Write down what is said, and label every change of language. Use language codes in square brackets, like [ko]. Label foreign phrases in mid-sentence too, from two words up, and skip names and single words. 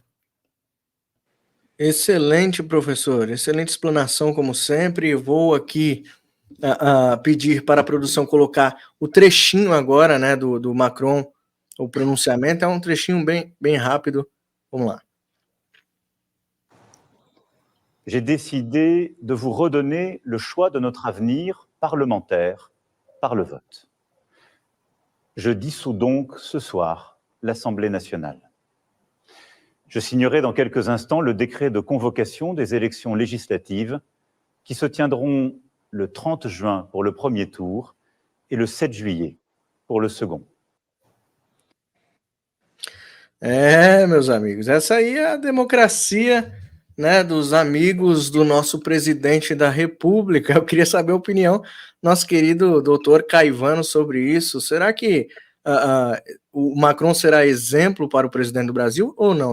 [pt] Excelente, professor. Excelente explanação, como sempre. Vou aqui pedir para a produção colocar o trechinho agora, né, do Macron, o pronunciamento. É um trechinho bem rápido. Vamos lá. [fr] J'ai décidé de vous redonner le choix de notre avenir parlementaire par le vote. Je dissous donc ce soir l'Assemblée nationale. Je signerai dans quelques instants le décret de convocation des élections législatives qui se tiendront le 30 juin pour le premier tour et le 7 juillet pour le second. [pt] Meus amigos, essa aí é a democracia, né, dos amigos do nosso presidente da República. Eu queria saber a opinião do nosso querido doutor Caivano sobre isso. Será que o Macron será exemplo para o presidente do Brasil ou não?